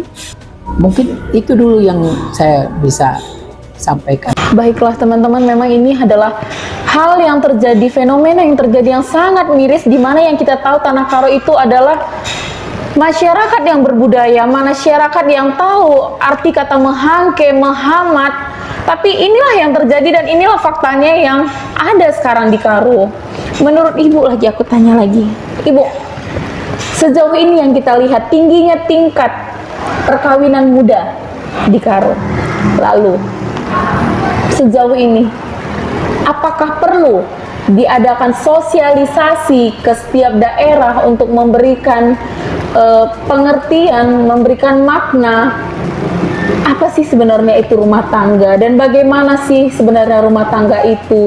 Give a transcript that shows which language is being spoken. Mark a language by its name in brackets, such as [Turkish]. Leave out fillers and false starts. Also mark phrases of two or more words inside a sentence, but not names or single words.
[Indonesian] Mungkin itu dulu yang saya bisa sampaikan. Baiklah teman-teman, memang ini adalah hal yang terjadi, fenomena yang terjadi yang sangat miris, di mana yang kita tahu Tanah Karo itu adalah masyarakat yang berbudaya, masyarakat yang tahu arti kata [Batak Karo] mehangke, mehamat. [Indonesian] Tapi inilah yang terjadi dan inilah faktanya yang ada sekarang di Karo. Menurut Ibu lagi, aku tanya lagi, Ibu, sejauh ini yang kita lihat tingginya tingkat perkawinan muda di Karo. Lalu sejauh ini apakah perlu diadakan sosialisasi ke setiap daerah untuk memberikan pengertian, memberikan makna apa sih sebenarnya itu rumah tangga, dan bagaimana sih sebenarnya rumah tangga itu?